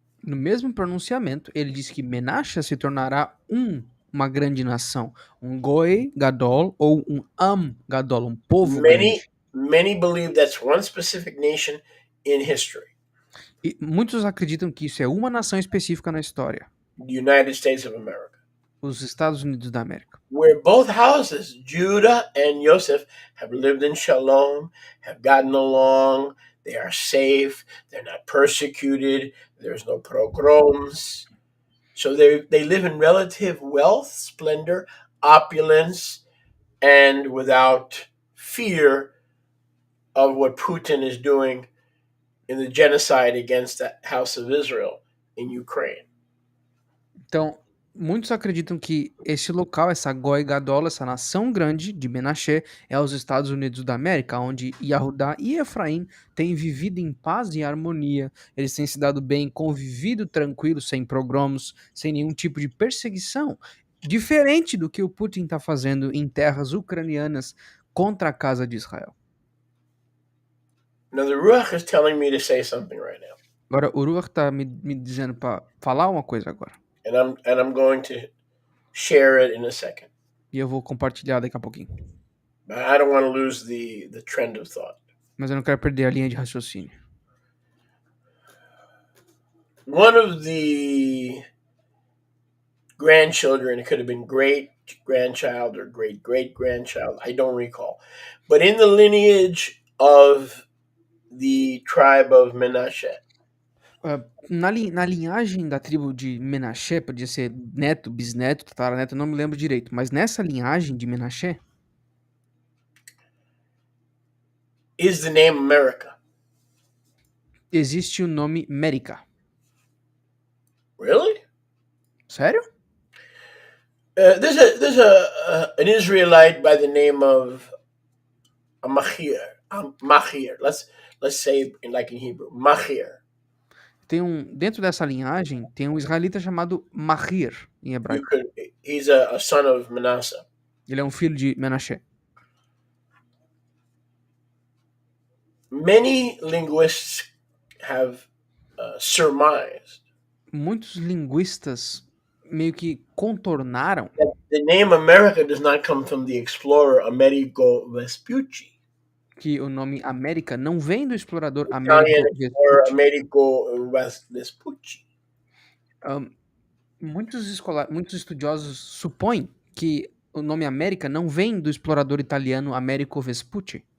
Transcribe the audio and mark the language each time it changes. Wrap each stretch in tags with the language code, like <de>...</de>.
<pt>no mesmo pronunciamento, ele disse que Menashe se tornará uma grande nação, um</pt> <he>Goi Gadol</he> <pt>ou um</pt> <he>Am Gadol,</he> <pt>um povo grande.</pt> <en>Many believe that's one specific nation in history.</en> <pt>E muitos acreditam que isso é uma nação específica na história,</pt> <en>The United States of America,</en> <pt>os Estados Unidos da América,</pt> <en>where both houses, Judah and Joseph, have lived in shalom, have gotten along, they are safe, they're not persecuted, there's no pogroms. So they live in relative wealth, splendor, opulence, and without fear of what Putin is doing in the genocide against the house of Israel in Ukraine.</en> <pt>Então, muitos acreditam que esse local, essa</pt> <he>Goi Gadol,</he> <pt>essa nação grande de Menashe, é os Estados Unidos da América, onde Yahudá e Efraim têm vivido em paz e harmonia. Eles têm se dado bem, convivido tranquilo, sem pogromos, sem nenhum tipo de perseguição. Diferente do que o Putin está fazendo em terras ucranianas contra a casa de Israel.</pt> <en>Now the Ruach is telling me to say something right now.</en> <pt>Agora, o Ruach tá me dizendo pra falar uma coisa agora.</pt> <en>And I'm going to share it in a second.</en> <pt>E eu vou compartilhar daqui a pouquinho.</pt> <en>But I don't want to lose the trend of thought.</en> <pt>Mas eu não quero perder a linha de raciocínio.</pt> <en>One of the grandchildren, it could have been great grandchild or great great grandchild, I don't recall, but in the lineage of the tribe of Menashe,</en> <pt>Na linhagem da tribo de Menashe, podia ser neto, bisneto, tataraneto, eu não me lembro direito. Mas nessa linhagem de Menashe,</pt> <en>is the name America.</en> <pt>existe o nome Mérica.</pt> <en>Really?</en> <pt>Sério?</pt> <en>There's an Israelite by the name of Machir. Machir. Let's say like in Hebrew, Machir.</en> <pt>Dentro dessa linhagem, tem um israelita chamado Mahir, em</pt> <en>You</en> <pt>hebraico.</pt> <en>could. He's a son of Manasseh.</en> <pt>Ele é um filho de Menashe.</pt> <en>Many linguists have surmised</en> <pt>Muitos linguistas meio que contornaram</pt> <en>that the name America does not come from the explorer Amerigo Vespucci,</en> <pt>que o nome América não vem do explorador</pt> <en>Italian</en> <pt>Américo</pt> <en>explorer</en> <pt>Vespucci. Amerigo Vespucci, Ahn, muitos estudiosos supõem que o nome América não vem do explorador italiano Americo Vespucci,</pt>